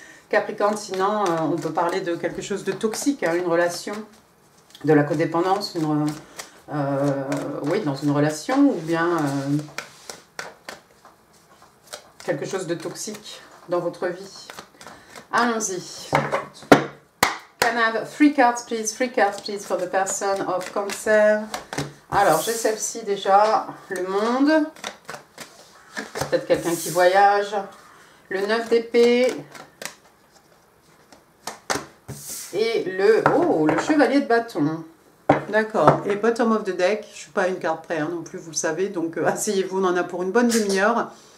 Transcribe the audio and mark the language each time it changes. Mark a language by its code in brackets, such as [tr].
[fr] Capricorne, sinon on peut parler de quelque chose de toxique, une relation, de la codépendance, oui, dans une relation, ou bien quelque chose de toxique dans votre vie. Allons-y. [en] Can I have 3 cards please for the person of Cancer. [fr] Alors, j'ai celle-ci déjà, le monde. Peut-être quelqu'un qui voyage. Le 9 d'épée. Et le chevalier de bâton. D'accord. Et [en] bottom of the deck, [fr] je ne suis pas à une carte près non plus, vous le savez. Donc, asseyez-vous, on en a pour une bonne demi-heure.